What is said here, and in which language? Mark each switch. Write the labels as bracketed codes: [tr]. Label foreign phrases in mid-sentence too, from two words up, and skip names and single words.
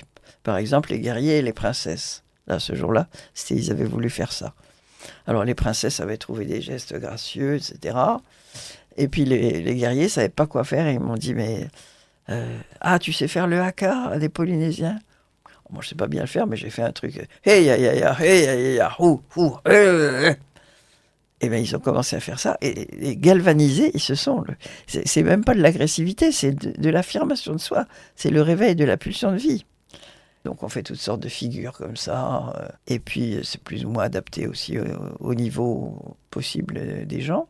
[fr] Par exemple, les guerriers et les princesses. Là, ce jour-là, ils avaient voulu faire ça. Alors, les princesses avaient trouvé des gestes gracieux, etc. Et puis, les guerriers ne savaient pas quoi faire. Et ils m'ont dit, mais... tu sais faire le haka des Polynésiens? Moi, je ne sais pas bien le faire, mais j'ai fait un truc. Hey, ya, ya, ya, hey, ya, ya, ya, Et bien, ils ont commencé à faire ça. Et galvanisés, ils se sont... C'est même pas de l'agressivité, c'est de l'affirmation de soi. C'est le réveil de la pulsion de vie. Donc, on fait toutes sortes de figures comme ça. Et puis, c'est plus ou moins adapté aussi au niveau possible des gens.